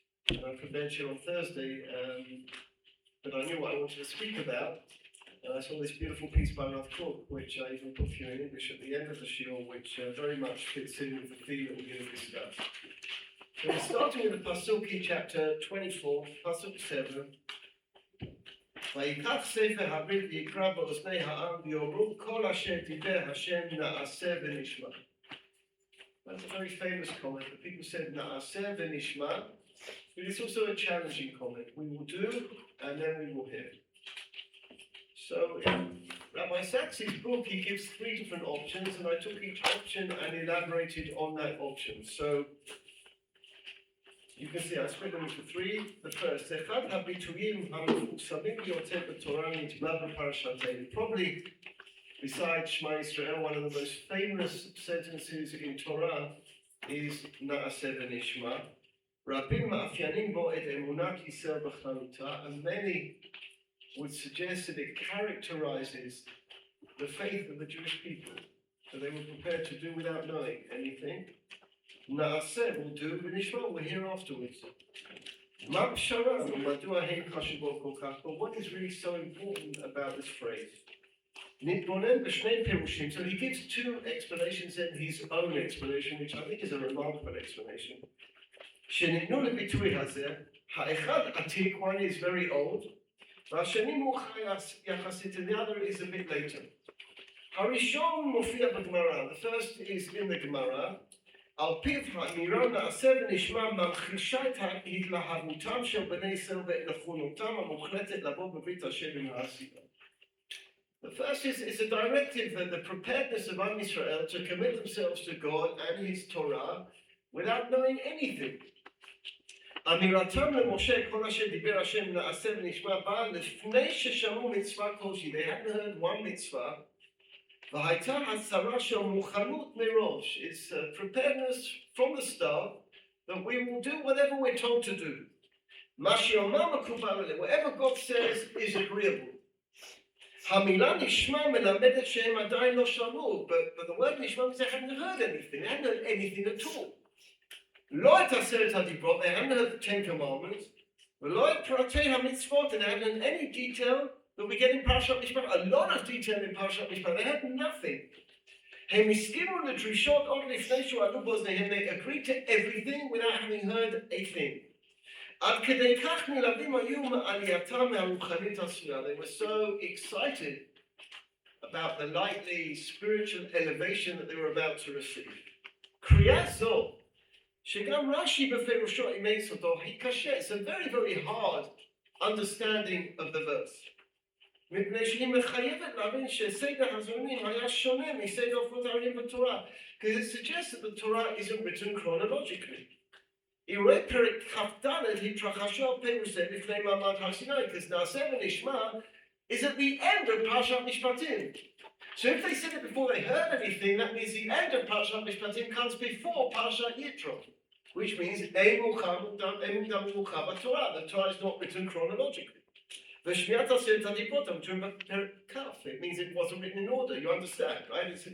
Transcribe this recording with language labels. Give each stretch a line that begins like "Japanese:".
English: I prepared shir on Thursday, but I knew what I wanted to speak about, and I saw this beautiful piece by Rav Kook, which I even put for you in English at the end of the shiur, which very much fits in with the theme that we're going to discuss. So we're starting with the Pasuki, chapter 24, Pasuk 7.
Hebrew: ויקח ספר הברית ויקרא באוזני העם ויאמרו כל אשר דיבר השם נעשה ונשמע.
English: That's a very famous comment. The people said
Hebrew: נעשה ונשמע,
English: but it's also a challenging comment. We will do, and then we will hear. So in Rabbi Sachs' book, he gives three different options, and I took each option and elaborated on that option. So you can see I split them into three. The first,
Hebrew: אחד הביטויים המפורסמים ביותר בתורה נטמע בפרשתנו.
English: Probably, besides Shema Yisrael, one of the most famous sentences in Torah is
Hebrew: נעשה ונשמע. רבים מאפיינים בו את אמונת ישראל בכללותה,
English: and many would suggest that it characterizes the faith of the Jewish people. So they were prepared to do without knowing anything. Na'aseh will do, v'nishma we'll hear afterwards.
Hebrew: Ma pshara u'madua hein chashuvot kol kach,
English: but what is really so important about this phrase?
Hebrew: Nitbonen b'shnei pirushim,
English: so he gives two explanations and his own explanation, which I think is a remarkable explanation.
Hebrew: Shenitnu lebitui hazeh, ha'echad atik,
English: one is very old,
Hebrew: v'hasheni mucha yachasit,
English: and the other is a bit later.
Hebrew: Harishon mufia b'Gemara,
English: the first is in the Gemara.
Hebrew: על פיו האמירה נעשה ונשמע ממחישה את התלהבותם של בני ישראל ונכונותם המוחלטת לבוא בברית השם עם העשייה.
English: The first is a directive that the preparedness of Am Yisrael to commit themselves to God and His Torah without knowing anything.
Hebrew: אמירתם למשה כל אשר דיבר השם נעשה ונשמע בא לפני ששמעו מצווה כלשהי.
English: They hadn't heard one mitzvah.
Hebrew: והייתה הצהרה של מוכנות מראש.
English: It's preparedness from the start that we will do whatever we're told to do.
Hebrew: מה שאומר מקובל עלינו,
English: whatever God says is agreeable.
Hebrew: המילה נשמע מלמדת שהם עדיין לא שמעו,
English: but the word נשמע means they hadn't heard anything, they hadn't heard anything at all.
Hebrew: לא את עשרת הדיברות,
English: they hadn't heard the Ten Commandments,
Hebrew: ולא את פרטי המצוות,
English: and they hadn't heard any detail that we get in Parshat Mishpatim, a lot of detail in Parshat Mishpatim. They had nothing.
Hebrew: הם הסכימו לדרישות עוד לפני שהועלו באוזניהם,
English: they agreed to everything without having heard a thing.
Hebrew: עד כדי כך נלהבים היו מעלייתם מהרוחנית העשויה.
English: They were so excited about the lightly spiritual elevation that they were about to receive.
Hebrew: קריאה זו, שגם רש"י בפירושו אימץ אותו, היא קשה.
English: It's a very, very hard understanding of the verse.
Hebrew: מפני שהיא מחייבת להבין שסדר הזרמים היה שונה מסדר הפרטרים בתורה.
English: Because it suggests that the Torah isn't written chronologically.
Hebrew: אירועי פרק כ"ד התרחשו על פירוש זה לפני מעמד הר סיני,
English: because נעשה ונשמע is at the end of Parshat Mishpatim. So if they said it before they heard anything, that means the end of Parshat Mishpatim comes before Parshat Yitro, which means the Torah. The Torah is not written chronologically.
Hebrew: V'shmiat aseret hadibot,
English: I'm talking about Perek Kaf. It means it wasn't written in order. You understand, right?